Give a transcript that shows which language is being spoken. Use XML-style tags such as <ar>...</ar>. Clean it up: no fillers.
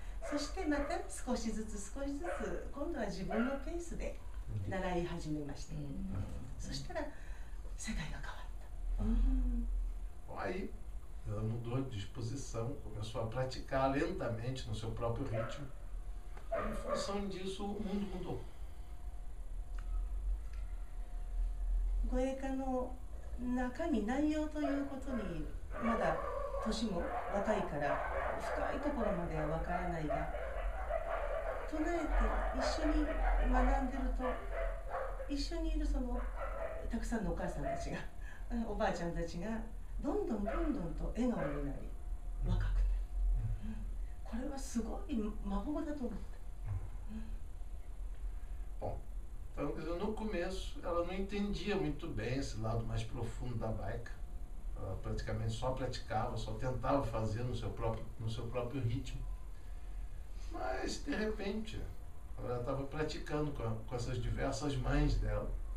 <ja>そしてまた少しずつ今度は自分のペースで習い始めました。そしたら世界が変わった。</ja> <pt>Aí ela mudou de disposição, começou a praticar lentamente no seu próprio ritmo. Em função disso, o mundo mudou.</pt> <ja>護衛科の中身内容ということにまだ年も若いから深いところまではわからないが、唱えて一緒に学んでると、一緒にいるそのたくさんのお母さんたちが、おばあちゃんたちがどんどんと笑顔になり若くなる、これはすごい魔法だと思った。</ja> <pt>Bom, então, quer dizer, no começo ela não entendia muito bem esse lado mais profundo da Baika. Ela praticamente só praticava, só tentava fazer no seu próprio ritmo. Mas, de repente, ela estava praticando com essas diversas mães dela.</pt>